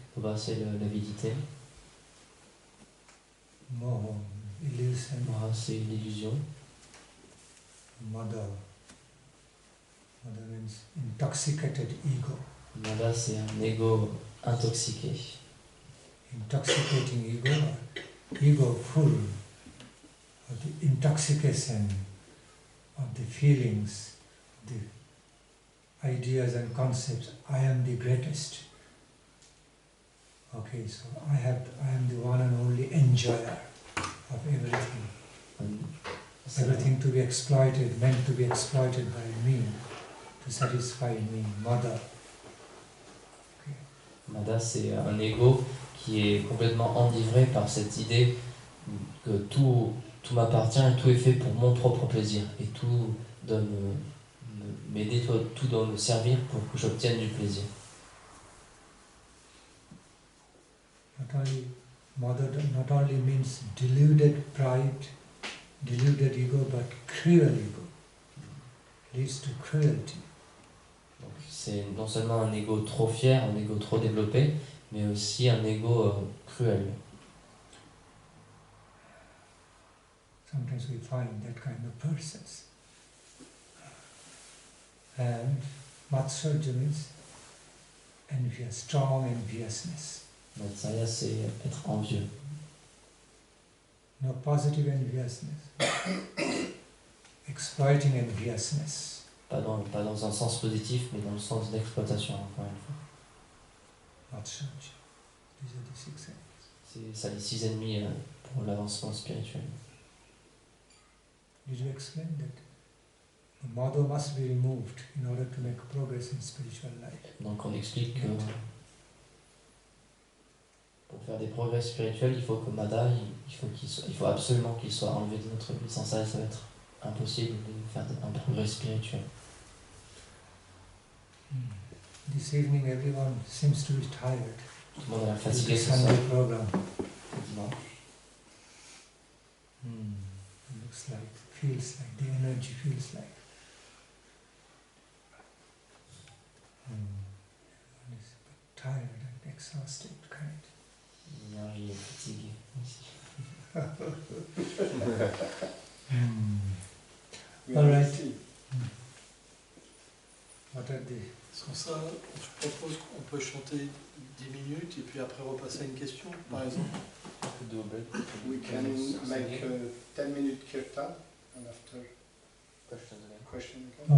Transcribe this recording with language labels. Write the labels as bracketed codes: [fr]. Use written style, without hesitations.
[fr] Lobha, c'est l'avidité. Moha, illusion. Moha, c'est l'illusion. [en] Mada. Mada means intoxicated ego. [fr] Mada, c'est un ego intoxiqué. [en] Intoxicating ego, ego full of the intoxication of the feelings, the ideas and concepts. I am the greatest. Okay, so I am the one and only enjoyer of everything. Everything to be exploited, meant to be exploited by me, to satisfy me, mother. Okay. [fr] Mada, c'est un ego qui est complètement enivré par cette idée que tout m'appartient et tout est fait pour mon propre plaisir. Et tout doit m'aider, tout doit me servir pour que j'obtienne du plaisir. [en] Not only means deluded pride, deluded ego, but cruel ego. Leads to cruelty. [fr] Donc, c'est non seulement un ego trop fier, un ego trop développé, mais aussi un ego cruel. [en] Sometimes we find that kind of persons. And Matsarya means envious, strong enviousness. [fr] Matsarya, c'est être envieux. [en] No positive enviousness. Exploiting enviousness. [fr] Pas dans un sens positif, mais dans le sens d'exploitation, encore une fois. [en] Matsarya. These are the 6 enemies. [fr] C'est ça les 6 ennemis pour l'avancement spirituel. [en] Did you explain that the mother must be removed in order to make progress in spiritual life? [fr] Donc on explique que pour faire des progrès spirituels, il faut que Mada, il faut absolument qu'il soit enlevé de notre vie. Sans ça, ça va être impossible de faire un progrès spirituel. [en] This evening everyone seems to be tired. [fr] Tout le monde a l'air fatigué ce [en] Sunday [fr] soir. [en] program. [fr] Dimanche. [en] It looks like, feels like, the energy feels like. Everyone is tired and exhausted, kind. [fr] Il est fatigué aussi. [en] All right. What are the... [fr] Sans ça, je propose qu'on peut chanter 10 minutes et puis après repasser à une question, par exemple. [en] We can make 10 minutes kirtan and after question again.